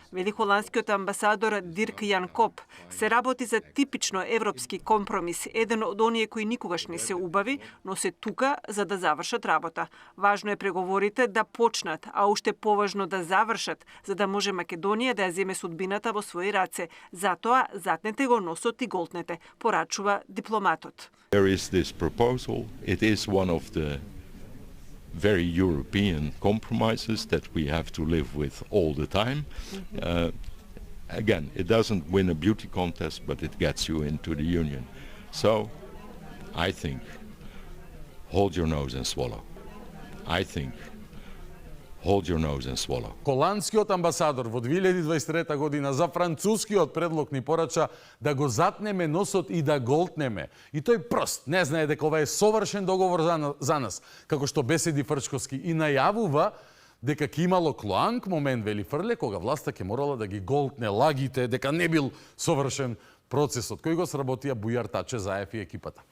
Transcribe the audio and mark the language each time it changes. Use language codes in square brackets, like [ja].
[mk] Вели холандскиот амбасадор Дирк Јан Коп. Се работи за типично европски компромис, еден од оние кои никогаш не се убави, но се тука за да завршат работа. Важно е преговорите да почнат, а уште поважно да завршат, за да може Македонија да ја земе судбината во своји раце. Затоа затнете го носот и голтнете, порачува дипломатот. [en] There is this proposal. It is one of the very European compromises that we have to live with all the time. Again, it doesn't win a beauty contest, but it gets you into the union. So, I think, hold your nose and swallow. I think, hold your nose and swallow. [mk] Холандскиот амбасадор во 2023 година за францускиот предлог ни порача да го затнеме носот и да голтнеме. И тој прост не знае дека ова е совршен договор за нас, како што беседи Фрчковски и најавува дека ќе имало клоанк момент, вели Фрле, кога власта ќе морала да ги голтне лагите, дека не бил совршен процесот, кој го сработија Бујар Таче, Заев и екипата.